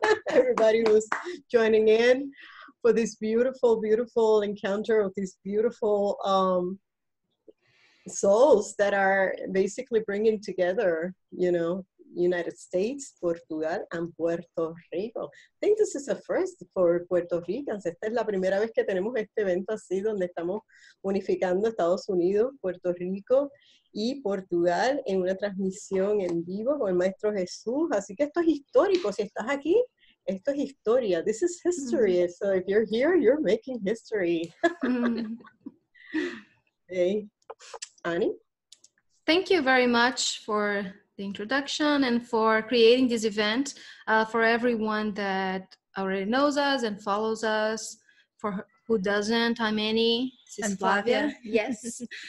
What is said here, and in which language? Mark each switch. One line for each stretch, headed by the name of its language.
English: Everybody who's joining in for this beautiful, beautiful encounter of these beautiful souls that are basically bringing together, you know, United States, Portugal, and Puerto Rico. I think this is a first for Puerto Ricans.
Spanish: Esta es la primera vez que tenemos este evento así, donde estamos unificando Estados Unidos, Puerto Rico y Portugal en una transmisión en vivo con el Maestro Jesús. Así que esto es histórico. Si estás aquí, esto es historia.
English: This is history. So if you're here, you're making history. Hey. Annie? Thank you very much for the introduction and for creating this event. For everyone that already knows us and follows us, for who doesn't, I'm Annie. This is Flavia. Yes.